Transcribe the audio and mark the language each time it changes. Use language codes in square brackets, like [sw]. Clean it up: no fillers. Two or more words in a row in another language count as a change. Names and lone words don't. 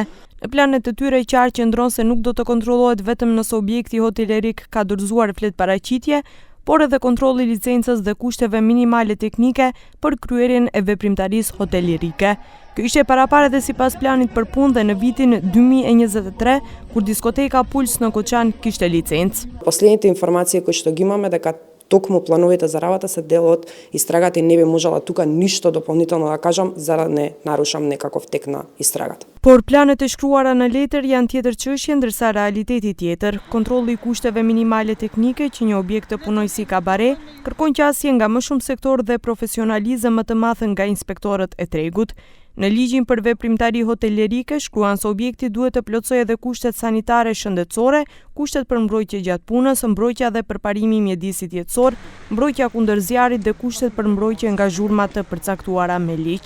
[sq] Në planet e tyre qartë qëndron se nuk do të kontrollohet vetëm nëse objekti hotelerik ka dorëzuar flet paraqitje, por edhe kontrolli i licencës dhe kushteve minimale teknike për kryerjen e veprimtarisë hotelerike. Kjo ishte parapare dhe sipas planit për punë dhe në vitin 2023, kur diskoteka Puls në Koçan kishte licencë. [mk] Последните информации кои што ги имаме дека токму плановите за работа се дел од истрагата и не би можела тука ништо дополнително да кажам за да не нарушам некаков тек на истрагата. [sq] Por planet e shkruara në letër janë tjetër çështje, ndërsa realiteti tjetër. Kontrolli i kushteve minimale teknike që një objekt të punojë si kabare kërkon qasje nga më shumë sektor dhe profesionalizëm më të madh nga inspektorët e Tregut. Në ligjin për veprimtari hotelerike shkruan se objekti duhet të plotësojë edhe kushtet sanitare shëndetësore, kushtet për mbrojtje gjatë punës, mbrojtja dhe përparimi i mjedisit jetësor, mbrojtja kundër zjarrit dhe kushtet për mbrojtje nga zhurmat të përcaktuara me ligj.